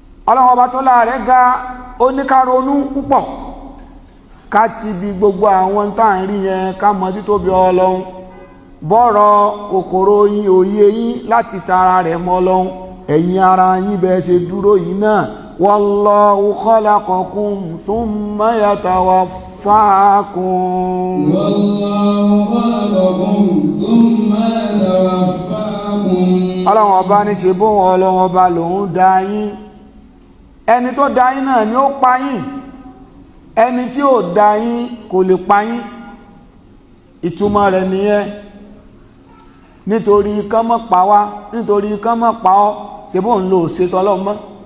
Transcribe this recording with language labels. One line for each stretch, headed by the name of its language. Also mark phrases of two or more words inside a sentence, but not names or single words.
Yoruba: Ọlọ́run ọba tó láàrẹ ga, ó ní ká ronú púpọ̀. Ká ti bi gbogbo àwọn tá à ń rí yẹn, ká mọ títóbi Ọlọ́run. Bọ́rọ̀ kòkòrò yín, òye yín láti tara rẹ̀ mọ Ọlọ́run. Ẹ̀yin ara yín bẹ́ẹ̀ ṣe dúró yìí náà.
Arabic: والله خلقكم ثم يتوفاكم. والله خلقكم ثم يتوفاكم.
Yoruba: Ọlọ́run ọba ní ṣe bóun Ọlọ́run ọba lòun dá yín. Ẹni tó dá yín náà ni ó pa yín. Ẹni tí ò dá yín kò lè pa yín. Ìtumọ̀ rẹ̀ nìyẹn. Nítorí kán má pa wá, nítorí kán má pa ọ́, ṣe bóun lò ṣe tỌ́lọ́run mọ́.